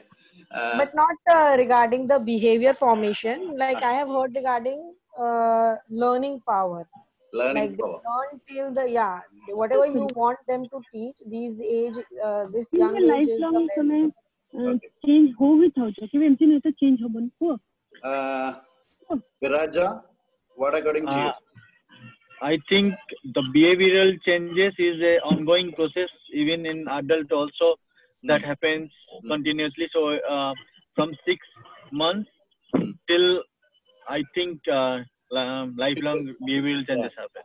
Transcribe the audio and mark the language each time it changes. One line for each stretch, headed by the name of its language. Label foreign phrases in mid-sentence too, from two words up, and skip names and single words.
English: but not regarding the behavior formation. Like I have heard regarding learning power. Learning Like they power. learn till the, yeah, whatever you want them to teach. This young
Odia: କେବେ
English: age is the lifelong best.
Odia: ତମେ
English: Okay.
Odia: change ହଉ ବି ଥାଉଛ କେବେ ଏମିତି ନୁହେଁ ତ change ହବନି କୁହ
English: Viraja, what according to you? I think the behavioral changes is a ongoing process, even in adult also. That happens continuously. So from 6 months till I think lifelong behavioral changes happen.